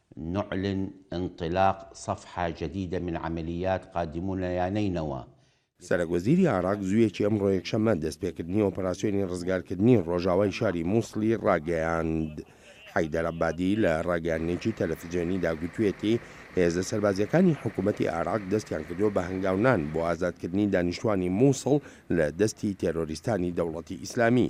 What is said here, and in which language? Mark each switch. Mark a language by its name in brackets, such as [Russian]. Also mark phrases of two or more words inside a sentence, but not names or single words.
[Arabic] نعلن انطلاق صفحة جديدة من عمليات قادمون يا نينوى. [Central Kurdish] سەرۆکوەزیری عێراق زوویەکی ئەمڕۆ یەکشەممە دەستپێکردنی ئۆپەراسیۆنی ڕزگارکردنی ڕۆژاوای شاری مووسڵی ڕاگەیاند. حەیدەر عەبادی لە ڕاگەیاندنێکی تەلەڤیزیۆنیدا گوتوێتی هێزە سەربازیەکانی حکوومەتی عێراق دەستیان کردووە بە هەنگاونان بۆ ئازادکردنی دانیشتوانی مووسڵ لە دەستی تێرۆریستانی دەوڵەتی ئیسلامی.